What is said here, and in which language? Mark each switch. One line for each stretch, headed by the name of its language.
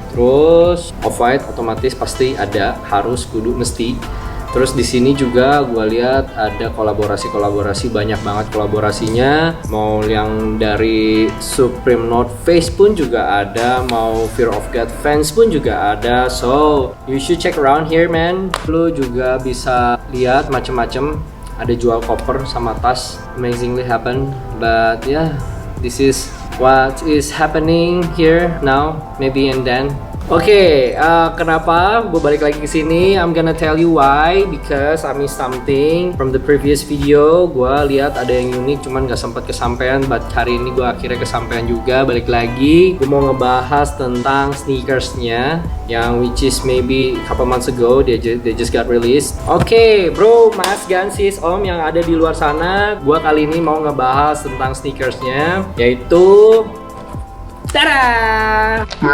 Indonesian: Terus Off-White otomatis pasti ada, harus kudu mesti. Terus di sini juga gue lihat ada kolaborasi banyak banget kolaborasinya. Mau yang dari Supreme North Face pun juga ada, mau Fear of God fans pun juga ada.
English: So you should check around here man.
Indonesian: Lu juga bisa lihat macem-macem. Ada jual koper sama tas,
English: amazingly happen. But yeah, this is what is happening here now, maybe and then.
Indonesian: Oke, kenapa gue balik lagi ke sini?
English: I'm gonna tell you why. Because I missed something from the previous video.
Indonesian: Gue lihat ada yang unik, cuman gak sempat kesampaian. But hari ini gue akhirnya kesampaian juga. Balik lagi, gue mau ngebahas tentang sneakersnya, yang
English: which is maybe a couple months ago they just got released.
Indonesian: Oke, bro, mas, Gansis, om yang ada di luar sana, gue kali ini mau ngebahas tentang sneakersnya, yaitu tada!